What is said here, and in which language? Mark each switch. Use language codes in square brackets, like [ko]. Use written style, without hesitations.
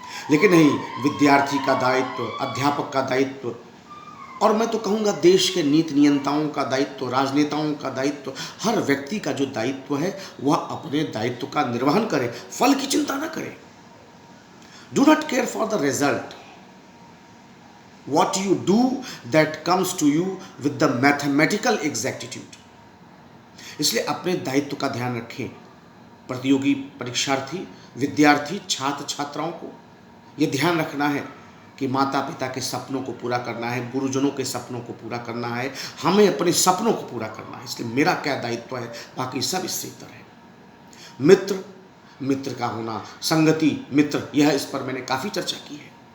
[hi] लेकिन नहीं, विद्यार्थी का दायित्व, अध्यापक का दायित्व, और मैं तो कहूँगा देश के नीति नियंताओं का दायित्व, राजनेताओं का दायित्व, हर व्यक्ति का जो दायित्व है वह अपने दायित्व का निर्वहन करे, फल की चिंता न करे। [en] Do not care for the result. What you do that comes to you with the mathematical exactitude. [hi] इसलिए अपने दायित्व का ध्यान रखें। प्रतियोगी परीक्षार्थी, विद्यार्थी, छात्र छात्राओं को यह ध्यान रखना है कि माता पिता के सपनों को पूरा करना है, गुरुजनों के सपनों को पूरा करना है, हमें अपने सपनों को पूरा करना है। इसलिए मेरा क्या दायित्व है, बाकी सब इससे इतर है। मित्र, मित्र का होना, संगति, मित्र, यह इस पर मैंने काफ़ी चर्चा की है।